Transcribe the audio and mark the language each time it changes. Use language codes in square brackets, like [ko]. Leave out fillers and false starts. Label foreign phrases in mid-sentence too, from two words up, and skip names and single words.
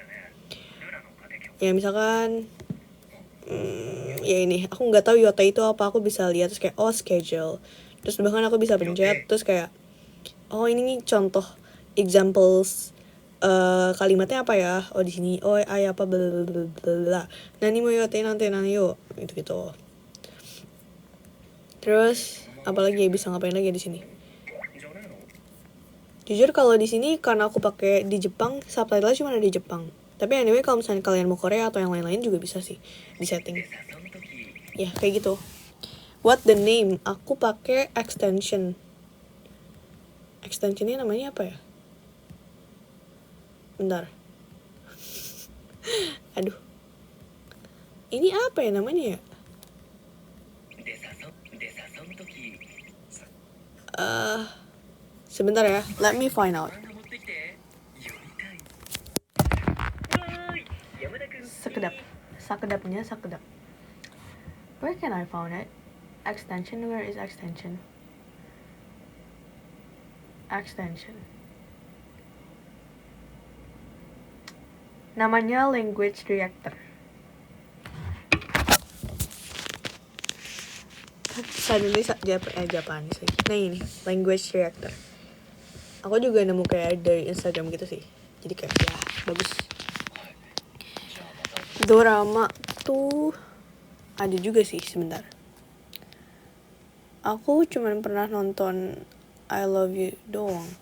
[id] Ya misalkan, ya ini, aku nggak tahu Yota itu apa, aku bisa lihat terus kayak schedule. Terus bahkan aku bisa pencet terus kayak, ini nih contoh examples. Kalimatnya apa ya? Di sini apa bla. [ja] 何も よて なんて 何 よ gitu. [id] Terus apalagi ya, bisa ngapain lagi di sini? Jujur kalau di sini karena aku pakai di Jepang, subtitle cuma ada di Jepang. Tapi anyway kalau misalnya kalian mau Korea atau yang lain-lain juga bisa sih di setting. Ya kayak gitu. [en] What the name? [id] Aku pakai extension. Extensionnya namanya apa ya? Bentar. Aduh. Ini apa ya namanya ya? Sebentar ya. [en] Let me find out. Sakedapnya. Where can I find it? Extension. Where is extension? [id] Namanya [en] language reactor. Suddenly Japanese lagi. [id] Nah ini [en] language reactor. [id] Aku juga nemu kayak dari Instagram gitu sih. Jadi kayak ya bagus. Dorama tuh ada juga sih sebentar. Aku cuman pernah nonton I Love You doang.